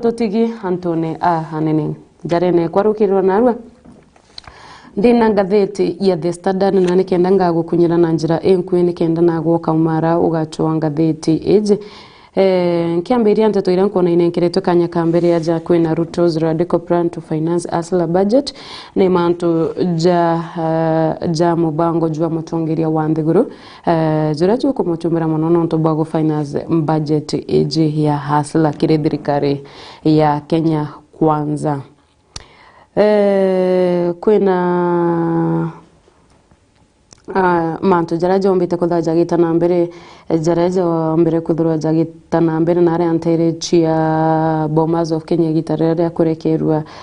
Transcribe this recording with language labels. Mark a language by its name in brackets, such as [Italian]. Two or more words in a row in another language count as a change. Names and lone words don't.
[Meru] tutigi antone hanene jarene kwarukirwa narua ndina ngatheti ya The Standard na nikenda ngagukunyira na njira enkwe nikenda nagoka umara ugachwa ngatheti eje kiambiria nteto ira nkona inenkeretwe kanya kambere aja kwina [English] Ruto's radical plan to finance asla budget [Meru] ni mantu ja mubango jwa mutongeria wa nthiguru jura jwa kumuchumira muno nonto bago [English] finance budget [Meru] eje ya hasla kire thirikari ya Kenya kwanza kwina mantu jaraja ombite kuthaja gitana mbere jaraja mbere kuthurwa jagitana mbere na ari antere chia Bomas of Kenya gitarere kurekerwa